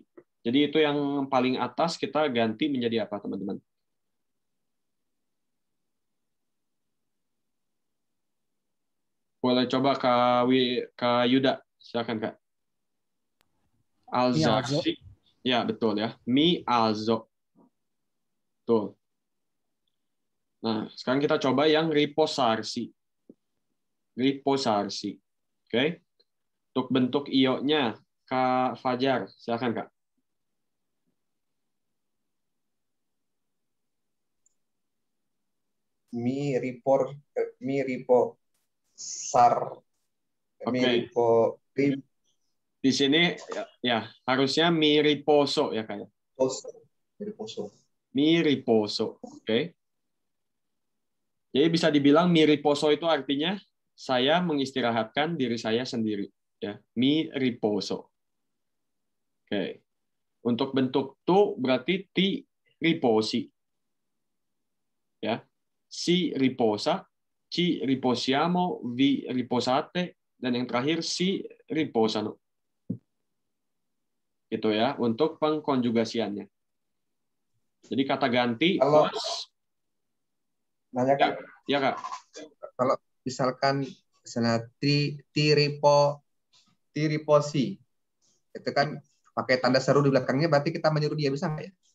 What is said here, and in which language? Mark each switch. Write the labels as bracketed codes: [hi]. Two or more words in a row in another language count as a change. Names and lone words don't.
[id] Jadi itu yang paling atas kita ganti menjadi apa, teman-teman? Boleh coba Kak Yuda, silakan Kak. Alzarsi. Ya, betul ya. [it] Mi alzo. [id] Betul. Nah, sekarang kita coba yang riposarsi. Riposarsi. Oke. Untuk bentuk io-nya, Kak Fajar, silakan Kak. [it] Mi ripo [id] Di sini ya harusnya [it] mi riposo [id] ya Kak. [it] Mi riposo. [id] Oke. Jadi bisa dibilang [it] mi riposo [id] itu artinya saya mengistirahatkan diri saya sendiri ya. [it] Mi riposo. [id] Oke. Untuk bentuk tu berarti [it] ti riposi. Ya. Si riposa, ci riposiamo, vi riposate, [id] dan yang terakhir [it] si riposano. [id] Gitu ya, untuk pengkonjugasiannya. Jadi kata ganti kalau plus nanya Kak, ya Kak. kalau misalnya tiriposi itu kan pakai tanda seru di belakangnya, berarti kita menyuruh dia, bisa nggak ya?